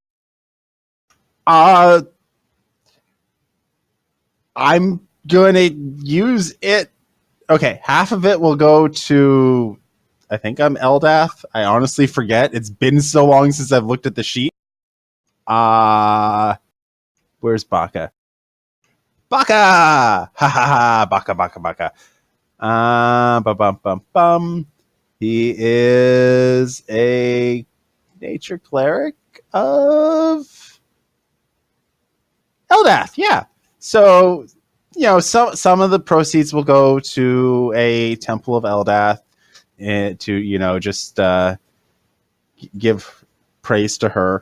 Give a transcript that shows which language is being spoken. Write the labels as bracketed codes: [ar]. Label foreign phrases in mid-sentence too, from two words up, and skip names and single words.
[en] I'm going to use it. Okay, half of it will go to, I think I'm Eldath. I honestly forget. It's been so long since I've looked at the sheet. Where's Baka? Baka! Ha ha ha! Baka. Bum. He is a nature cleric of Eldath, yeah. So some of the proceeds will go to a Temple of Eldath to just give praise to her.